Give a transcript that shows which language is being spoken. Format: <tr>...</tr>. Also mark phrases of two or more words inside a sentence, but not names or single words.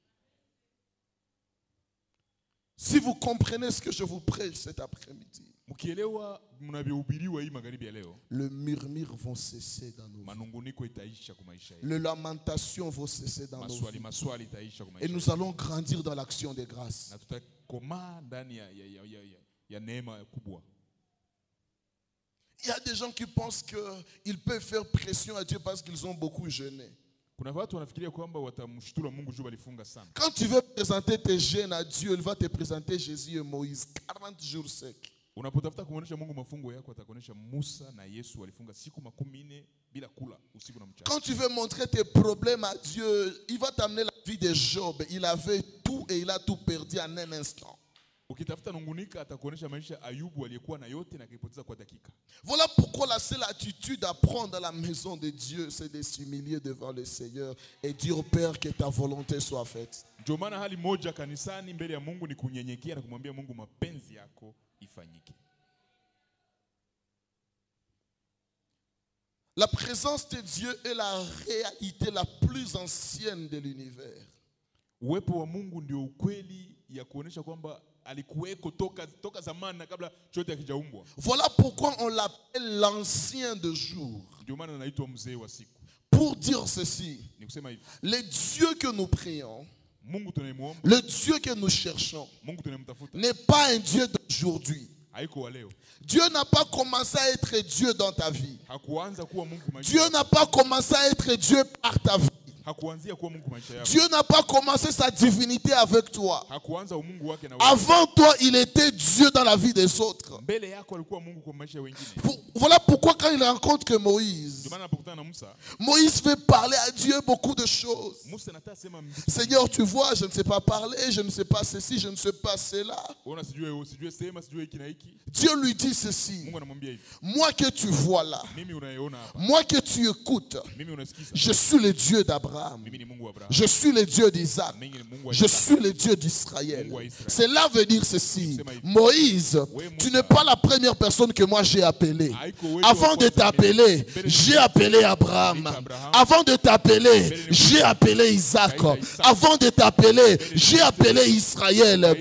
<fr>Si vous comprenez ce que je vous prêche cet après-midi, le murmure vont cesser dans nos vies. Les lamentations vont cesser dans nos vies. Et nous allons grandir dans l'action de grâce.</fr> <sw>ya neema kubwa.</sw> <fr>Il y a des gens qui pensent qu'ils peuvent faire pression à Dieu parce qu'ils ont beaucoup jeûné.</fr> <sw>Kuna watu wanafikiria kwamba watamshtua Mungu juu walifunga sana.</sw> <fr>Quand tu veux présenter tes jeûnes à Dieu, il va te présenter Jésus et Moïse 40 jours secs.</fr> <sw>Unapotafuta kuonesha Mungu mafungo yako, atakuonesha Musa na Yesu walifunga siku 40 bila kula usiku na mchana.</sw> <fr>Quand tu veux montrer tes problèmes à Dieu, il va t'amener la vie de Job. Il avait tout et il a tout perdu en un instant.</fr> <sw>Ukitafuta nungunika, atakuonesha maisha Ayubu aliyekuwa na yote na akipoteza kwa dakika.</sw> <fr>Voilà pourquoi la seule attitude à prendre à la maison de Dieu, c'est de s'humilier devant le Seigneur et dire au Père que ta volonté soit faite.</fr> <sw>Ndio maana hali moja kanisani mbele ya Mungu ni kunyenyekea na kumwambia Mungu mapenzi yako ifanyike.</sw> <fr>La présence de Dieu est la réalité la plus ancienne de l'univers.</fr> <sw>Uwepo wa Mungu ndio ukweli ya kuonesha kwamba alikuweko toka zamani na kabla chote hakijaumbwa.</sw> <fr>Voilà pourquoi on l'appelle l'ancien de jour.</fr> <sw>Ndio maana anaitwa mzee wa siku.</sw> <fr>Pour dire ceci,</fr> <sw>Ni kusema hivi,</sw> <fr>le Dieu que nous prions,</fr> <sw>Mungu tunayemuomba,</sw> <fr>le Dieu que nous cherchons,</fr> <sw>Mungu tunayemtafuta</sw> <fr>n'est pas un Dieu d'aujourd'hui.</fr> <sw>haiko wa leo.</sw> <fr>Dieu n'a pas commencé à être Dieu dans ta vie.</fr> <sw>Hakuanza kuwa Mungu maisha.</sw> <fr>Dieu n'a pas commencé à être Dieu par ta vie.</fr> <sw>Hakuanzia kuwa Mungu maisha yako.</sw> <fr>Dieu n'a pas commencé sa divinité avec toi.</fr> <sw>Hakuanza umungu wake na wewe.</sw> <fr>Avant toi, il était Dieu dans la vie des autres.</fr> <sw>Mbele yako alikuwa Mungu kwa maisha ya wengine.</sw> <fr>Voilà pourquoi quand il rencontre que Moïse,</fr> <sw>Ndio maana anapokutana na Musa,</sw> <fr>Moïse fait parler à Dieu beaucoup de choses.</fr> <sw>Musa anataka sema</sw> <fr>Seigneur, tu vois, je ne sais pas parler, je ne sais pas ceci, je ne sais pas cela.</fr> <sw>ona sijue sema sijue hiki na hiki.</sw> <fr>Dieu lui dit ceci.</fr> <sw>Mungu anamwambia hivi,</sw> <fr>Moi que tu vois là,</fr> <sw>mimi unayeona hapa,</sw> <fr>moi que tu écoutes,</fr> <sw>mimi unasikiza,</sw> <fr>je suis le Dieu d'Abraham.</fr> <sw>mimi ni Mungu wa Abraham,</sw> <fr>Je suis le Dieu d'Isaac.</fr> <sw>mimi ni Mungu wa</sw> <fr>Je</fr> <sw>Isaka.</sw> <fr>suis le Dieu d'Israël. Cela veut dire ceci. Moïse, tu n'es pas la première personne que moi j'ai appelée. Avant de t'appeler, j'ai appelé Abraham. Avant de t'appeler, j'ai appelé Isaac. Avant de t'appeler, j'ai appelé Israël.</fr>